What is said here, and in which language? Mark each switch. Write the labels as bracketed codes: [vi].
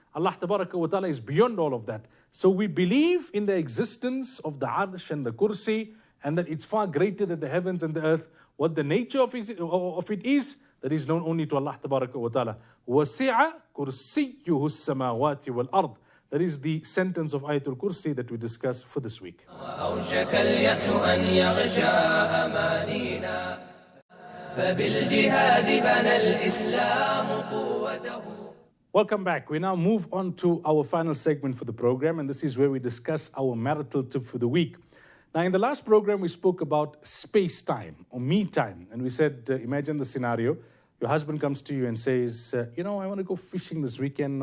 [en] Allah Tabaraka wa Ta'ala is beyond all of that. So we believe in the existence of the Arsh and the Kursi, and that it's far greater than the heavens and the earth. What the nature of it is, that is known only to Allah Tabaraka wa Ta'ala. [ar] وَسِعَ كُرْسِيُّهُ السَّمَاوَاتِ وَالْأَرْضِ. [en] That is the sentence of Ayatul Kursi that we discuss for this week. [ar] أوشك اليأس أن يغشى أمانينا فبالجهاد بنى الإسلام قوته. [en] Welcome back. We now move on to our final segment for the program, and this is where we discuss our marital tip for the week. Now, in the last program, we spoke about space-time or me-time, and we said, imagine the scenario. Your husband comes to you and says, I want to go fishing this weekend.